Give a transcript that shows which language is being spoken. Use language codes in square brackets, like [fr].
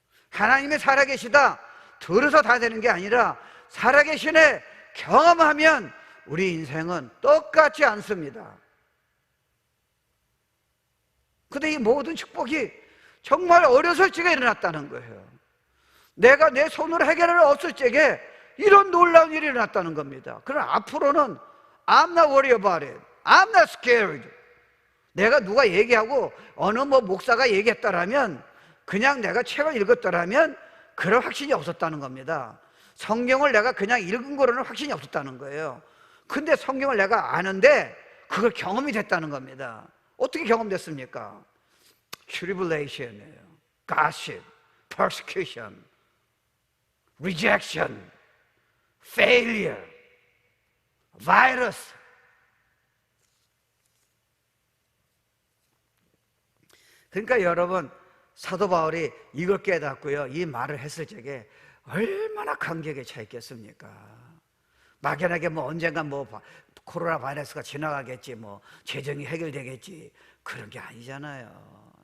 [ko] 하나님의 살아계시다 들어서 다 되는 게 아니라 살아계시네 경험하면 우리 인생은 똑같지 않습니다. 근데 이 모든 축복이 정말 어렸을 적에 일어났다는 거예요. 내가 내 손으로 해결할 수 없을 적에 이런 놀라운 일이 일어났다는 겁니다. 그럼 앞으로는 [en] I'm not worried about it. I'm not scared. [ko] 내가 누가 얘기하고 어느 목사가 얘기했다라면, 그냥 내가 책을 읽었더라면 그런 확신이 없었다는 겁니다. 성경을 내가 그냥 읽은 거로는 확신이 없었다는 거예요. 근데 성경을 내가 아는데 그걸 경험이 됐다는 겁니다. 어떻게 경험됐습니까? tribulation이에요. [en] gossip, persecution, rejection, failure, virus. [ko] 그러니까 여러분, 사도 바울이 이걸 깨닫고요, 이 말을 했을 적에 얼마나 감격에 차 있겠습니까? 막연하게 언젠가 코로나 바이러스가 지나가겠지, 재정이 해결되겠지, 그런 게 아니잖아요.